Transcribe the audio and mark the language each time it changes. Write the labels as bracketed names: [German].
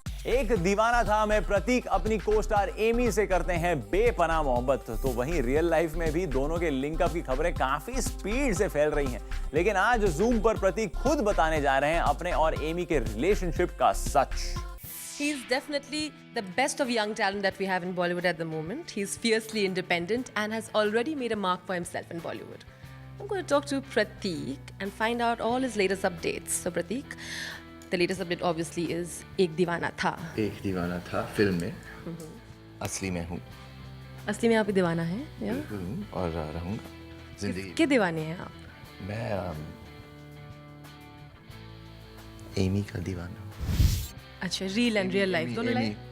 [Hindi] एक दीवाना था मैं प्रतीक अपनी को स्टार एमी से करते हैं बेपनाह मोहब्बत। तो वहीं रियल लाइफ में भी दोनों के लिंक अप की खबरें काफी स्पीड से फैल रही हैं, लेकिन आज जूम पर प्रतीक खुद बताने जा रहे हैं अपने और एमी के रिलेशनशिप का सच। [English] He's definitely the best of young talent that we have in Bollywood at the moment. He's fiercely independent and has already made a mark for himself in Bollywood. I'm going to talk to Prateek and find out all his latest updates. So Prateek, the latest update obviously is Ek Deewana Tha. [Hindi] एक दीवाना था film में, असली में हूँ। असली में आप ही दीवाना हैं या? बिल्कुल हूँ और रहूँगा जिंदगी। किसके दीवाने हैं आप? मैं एमी का दीवाना हूँ। अच्छा, रियल एंड रियल लाइफ दोनों लाइफ?